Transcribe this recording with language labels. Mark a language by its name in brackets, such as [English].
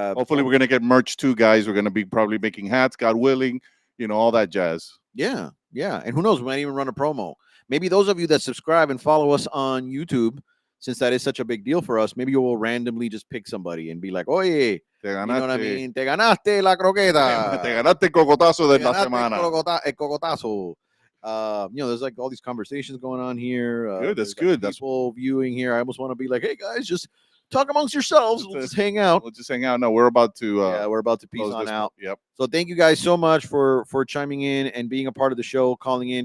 [English] we're gonna get merch too, guys. We're gonna be probably making hats, God willing, all that jazz. Yeah. And who knows, we might even run a promo. Maybe those of you that subscribe and follow us on YouTube, since that is such a big deal for us, maybe you will randomly just pick somebody and be like, oye, you know what I mean? [Spanish] Te ganaste la croqueta. Te ganaste el cocotazo de la semana. El cocotazo. [English] There's like all these conversations going on here. Good, that's good. That's people viewing here. I almost want to be like, hey guys, just talk amongst yourselves. We'll just hang out. No, we're about to we're about to peace on out. Yep. So thank you guys so much for chiming in and being a part of the show, calling in.